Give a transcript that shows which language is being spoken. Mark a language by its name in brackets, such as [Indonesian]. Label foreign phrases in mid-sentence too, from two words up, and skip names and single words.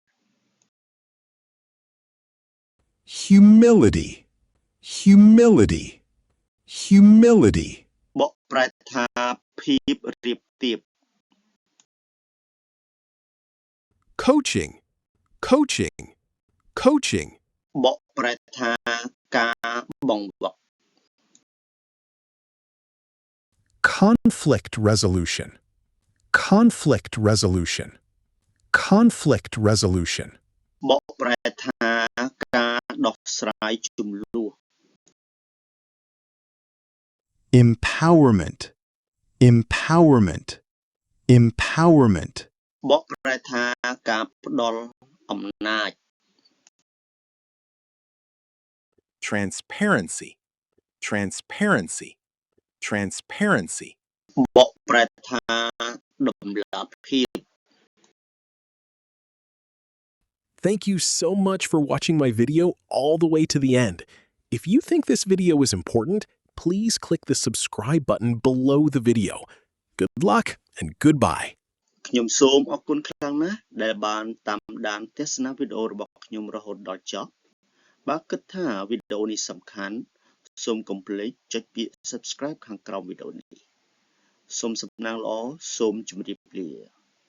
[English] Humility, humility, humility. [Khmer] បកប្រែថាភាពរៀបទៀប [English] Coaching, coaching, coaching. [Khmer] បកប្រែថាការបង្វឹក [English] Conflict resolution, conflict resolution, conflict resolution. [Khmer] បកប្រែថាការដោះស្រាយជម្លោះ [English] Empowerment, empowerment, empowerment. [Khmer] បកប្រែថាការផ្ដល់អំណាច [English] Transparency, transparency, transparency. [Khmer] បកប្រែថាតម្លាភាព [English] Thank you so much for watching my video all the way to the end. If you think this video is important, please click the subscribe button below the video. Good luck and goodbye. [Khmer] ខ្ញុំសូមអរគុណខ្លាំងណាស់ដែលបានតាមដានទស្សនាវីដេអូរបស់ខ្ញុំរហូតដល់ចប់បើគិតថាវីដេអូនេះសំខាន់សូមកុំភ្លេចចុចពាក្យ subscribe ខាងក្រោមវីដេអូនេះសូមសំណាងល្អសូមជម្រាបលា